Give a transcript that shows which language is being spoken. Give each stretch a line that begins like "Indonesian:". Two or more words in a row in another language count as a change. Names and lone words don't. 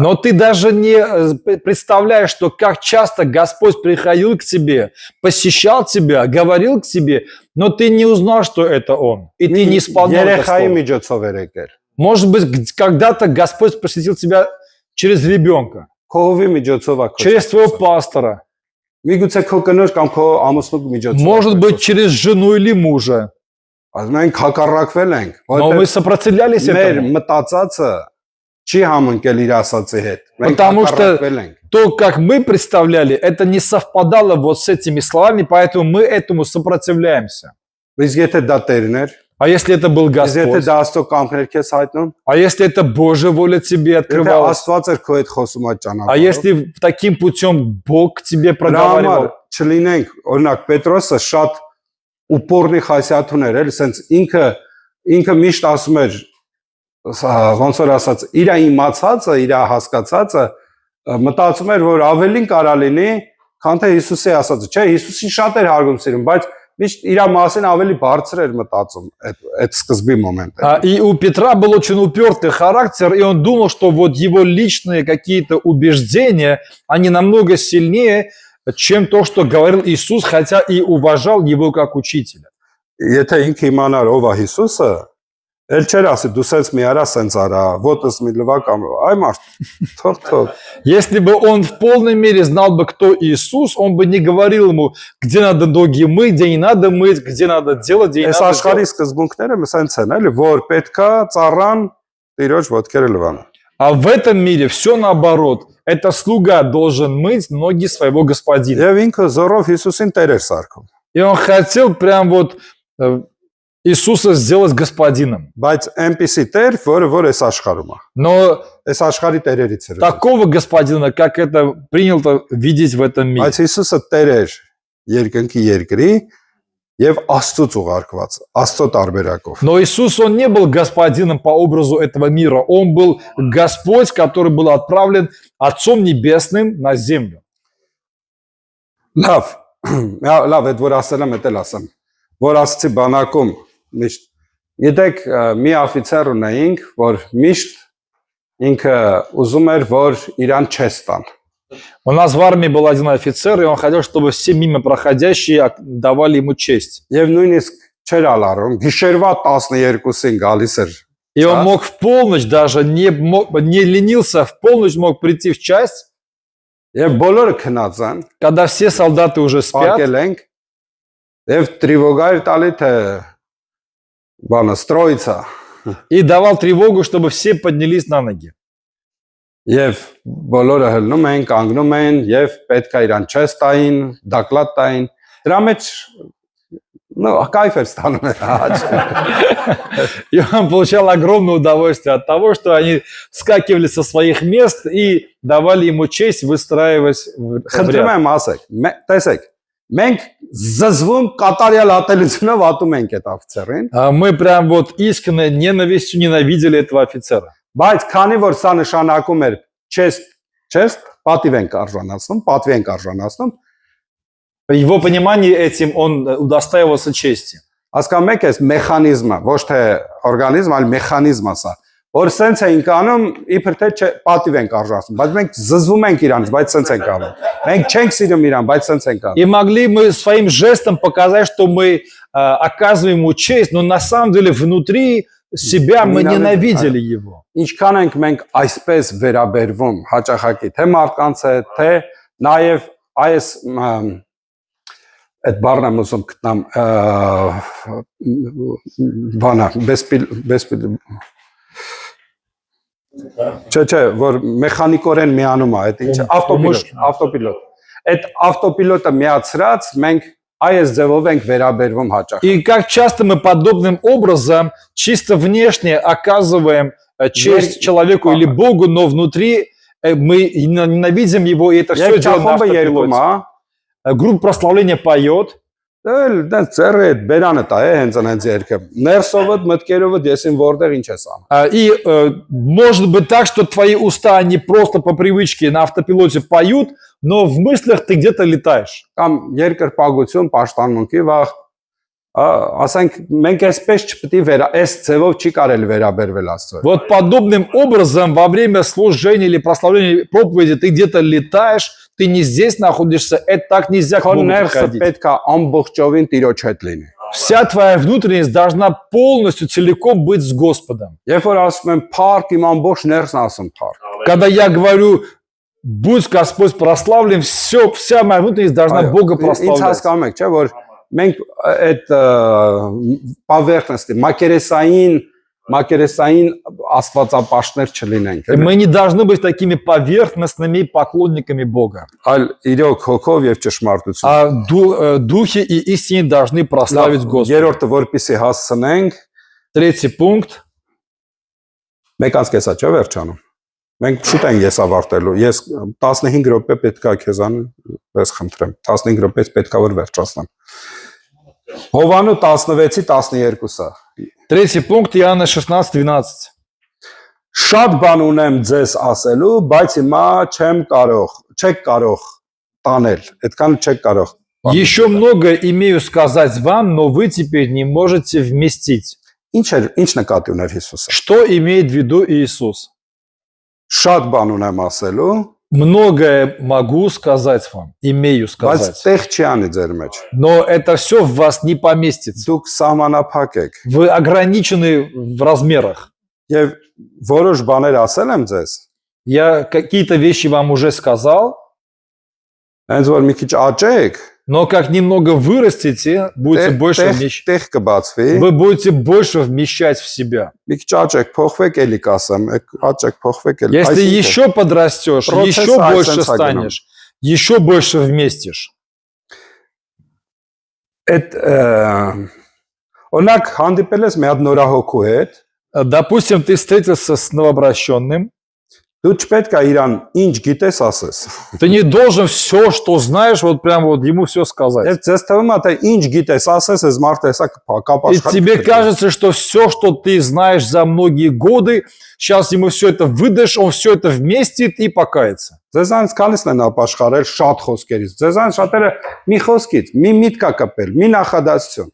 Russian: Но ты даже не представляешь, что как часто Господь приходил к тебе, посещал тебя, говорил к тебе, но ты не узнал, что это Он. И ты не исполнял это
Armenian: Երեխայի
Russian: слово.
Armenian: միջոցով էր եկել։
Russian: Может быть, когда-то Господь посетил тебя через ребенка,
Armenian: Քովի միջոցով է։
Russian: через твоего пастора,
Armenian: Միգուցե քո կնոջ կամ քո ամուսնու միջոցով։
Russian: может быть, через жену или мужа.
Armenian: Ասում ենք հակառակվել ենք,
Russian: Но мы сопротивлялись
Armenian: մեր
Russian: этому.
Armenian: մտածածը չի համընկել իր ասածի հետ։ Մենք
Russian: Потому что
Armenian: հակառակվել ենք։
Russian: то, как мы представляли, это не совпадало вот с этими словами, поэтому мы этому сопротивляемся.
Armenian: Իսկ եթե դա Տերն էր,
Russian: А если это был
Armenian: իսկ եթե
Russian: Господь?
Armenian: դա Աստծո կամքն էր քեզ հայտնում,
Russian: А если это Божья воля тебе
Armenian: եթե
Russian: открывалась?
Armenian: Աստված էր քո հետ խոսում այդ
Russian: А
Armenian: ճանապարհով։
Russian: если таким путем Бог к тебе
Armenian: Դրա համար
Russian: проговаривал?
Armenian: չլինենք, օրինակ Պետրոսը շատ ուպորնի խասյաթուն էր, էլ սենց ինքը միշտ ասում էր, ոնց որ ասած, իր իմացածը, իր հասկացածը մտածում էր, որ ավելին կարա լինի, քան թե Հիսուսի ասածը։ Չէ, Հիսուսին շատ էր հարգում սիրում, բայց միշտ իր մասին ավելի բարձր էր մտածում այդ սկզբի մոմենտը։
Russian: И у Петра был очень упертый характер, и он думал, что вот его личные какие-то убеждения, они намного сильнее, чем то, что говорил Иисус, хотя и уважал его как учителя.
Armenian: Եթե ինքը իմանար ով է Հիսուսը, ել չէր ասի դու սենց մի արա սենց արա, ոտս մի լվա կամ այ մարդ թող
Russian: Если бы он в полной мере знал бы, кто Иисус, он бы не говорил ему, где надо ноги мыть, где не надо мыть, где надо делать, где не
Armenian: Այս
Russian: надо
Armenian: աշխարհի
Russian: делать.
Armenian: սկզբունքները սենց են, էլի, որ պետքա ծառան տիրոջ ոտքերը լվան։
Russian: А в этом мире все наоборот. Это слуга должен мыть ноги своего господина.
Armenian: Եվ ինքը զորով Հիսուսին տեր էր սարքում։
Russian: И он хотел прям вот Иисуса сделать господином.
Armenian: Բայց այնպիսի տեր, որ այս աշխարհում է։
Russian: Но
Armenian: Այս աշխարհի տերերից էր։
Russian: такого господина, как это принято видеть в этом мире.
Armenian: Բայց Հիսուսը տեր էր երկնքի երկրի եւ Աստծոց ուղարկված, Աստծո տարբերակով։
Russian: Но Иисус, он не был господином по образу этого мира. Он был Господь, который был отправлен Отцом Небесным на землю.
Armenian: Լավ, լավ, այդ որ ասել եմ, դա ասեմ։ Որ ասացի բանակում միշտ գիտեք մի աֆիցեր ունեինք, որ միշտ ինքը ուզում էր, որ իրան չստան։
Russian: У нас в армии был один офицер, и он хотел, чтобы все мимо проходящие давали ему честь.
Armenian: Եվ նույնիսկ չէր ալարում, գիշերվա 12-ին գալիս էր։
Russian: И он мог в полночь даже, не ленился, в полночь мог прийти в часть,
Armenian: Եվ բոլորը քնած են,
Russian: когда все солдаты уже спят,
Armenian: պարկել ենք, եւ տրիվոգայր տալի թե բանը ստրոյցա։
Russian: и давал тревогу, чтобы все поднялись на ноги.
Armenian: Եվ բոլորը հլնում են, կանգնում են եւ պետքա իրան չստային, դակլատ տային։ Դրա մեջ կայֆ էր ստանում էր։
Russian: И он получал огромное удовольствие от того, что они вскакивали со своих мест и давали ему честь, выстраиваясь в
Armenian: Խնդրում
Russian: ряд.
Armenian: եմ ասեք, տեսեք, մենք զզվում կատարյալ ատելությունով ատում ենք այդ աֆիցերին,
Russian: Мы прям вот искренне ненавистью ненавидели этого офицера.
Armenian: բայց քանի որ սա նշանակում էր չեստ, պատիվ ենք արժանացնում, պատվի ենք արժանացնում,
Russian: В его понимании этим он удостаивался чести.
Armenian: հասկանում եք այս մեխանիզմը, ոչ թե օրգանիզմ, այլ մեխանիզմը սա, որ սենց ենք անում, իբր թե պատիվ ենք արժանացնում, բայց մենք զզվում ենք իրանից, բայց սենց ենք անում։ Մենք չենք սիրում իրան, բայց սենց ենք անում։
Russian: И могли мы своим жестом показать, что мы оказываем ему честь, но на самом деле внутри себя мы ненавидели его.
Armenian: Ինչքան ենք մենք այսպես վերաբերվում հաճախակի թե մարդկանց հետ, թե նաև այս այդ բառն եմ ուզում գտնամ բանա Չէ, որ մեխանիկորեն միանում է, այդ ինչ ավտոպիլոտ։ Այդ ավտոպիլոտը միացրած մենք այս ձևով ենք վերաբերվում հաճախ։
Russian: И как часто мы подобным образом чисто внешне оказываем честь человеку или Богу, но внутри мы ненавидим его, и это все делаем на автопилоте. Группа прославления поет.
Armenian: Դա ծերը այդ բերանը տա է հենց այնց երկը։ Ներսովը մտքերովը դեսին որտեղ ինչ ես անում։
Russian: И может быть так, что твои уста, они просто по привычке на автопилоте поют, но в мыслях ты где-то летаешь.
Armenian: Կամ երկրպագություն, պաշտամունքի վաղ, ասենք մենք այսպես չպետք է այս ձևով չի կարելի վերաբերվել Աստծո։
Russian: Вот подобным образом во время служения или прославления проповеди ты где-то летаешь, ты не здесь находишься, это так нельзя к Богу подходить.
Armenian: Պետք է ամբողջովին Տիրոջ հետ լինի։
Russian: Вся твоя внутренность должна полностью, целиком быть с Господом.
Armenian: Երբ որ ասում եմ փառք, իմ ամբողջ ներսն ասում փառք։
Russian: Когда я говорю, будь Господь прославлен, вся моя внутренность должна Бога
Armenian: Ինչ
Russian: прославлять.
Armenian: հասկանում եք, չէ՞ որ մենք այդ поверхности, մակերեսային աստվածապաշտներ չլինենք։
Russian: Мы не должны быть такими поверхностными поклонниками Бога.
Armenian: Այլ իրոք հոգով եւ ճշմարտություն։
Russian: А духи и истине должны прославить Господа.
Armenian: Երրորդը որպեսի հասցնենք,
Russian: Третий пункт.
Armenian: մեկ անցկեսա չէ վերջանում։ Մենք շուտ ենք ես ավարտելու։ Ես 15 րոպե պետքա քեզանից խնդրեմ։ 15 րոպեից պետքա որ վերջացնեմ։ Հովանու 16-12-ը։
Russian: Третий пункт Иоанна 16:12.
Armenian: Շատ բան ունեմ ձեզ ասելու, բայց հիմա չեք կարող տանել։ Այդքան չեք կարող
Russian: Еще много имею сказать вам, но вы теперь не можете вместить.
Armenian: Ինչ նկատի ուներ Հիսուսը։
Russian: Что имеет в виду Иисус?
Armenian: Շատ բան ունեմ ասելու,
Russian: Многое могу сказать вам, имею
Armenian: բայց
Russian: сказать.
Armenian: տեղ չի անի ձեր մեջ։
Russian: Но это все в вас не поместится.
Armenian: Դուք սահմանափակ եք։
Russian: Вы ограничены в размерах.
Armenian: Եվ որոշ բաներ ասել եմ ձեզ,
Russian: Я какие-то вещи вам уже сказал,
Armenian: հենց որ մի քիչ աճեք,
Russian: но как немного вырастете, будете больше вмещать.
Armenian: տեղ կբացվի,
Russian: Вы будете больше вмещать в себя.
Armenian: մի քիչ աճեք, փոխվեք, էլի կասեմ, աճեք, փոխվեք, էլի։
Russian: Если еще подрастешь, Процесс еще больше айсенс агеном. станешь, еще больше вместишь.
Armenian: Այդ օրինակ հանդիպել ես մի հատ նորահոգու հետ,
Russian: Допустим, ты встретился с новообращенным,
Armenian: դու չպետք է իրան ինչ գիտես ասես։
Russian: ты не должен все, что знаешь, вот прям вот ему все сказать.
Armenian: Եվ ձեզ թվում է թե ինչ гիտես ասես, այս մարդը հեսա կապ
Russian: И тебе кажется, что все, что ты знаешь за многие годы, сейчас ему все это выдашь, он все это вместит и покается.
Armenian: Ձեզանից քանիսն են ապաշխարել շատ խոսքերից։ Ձեզանից շատերը մի խոսքից, մի միտք է կապել, մի նախադասություն։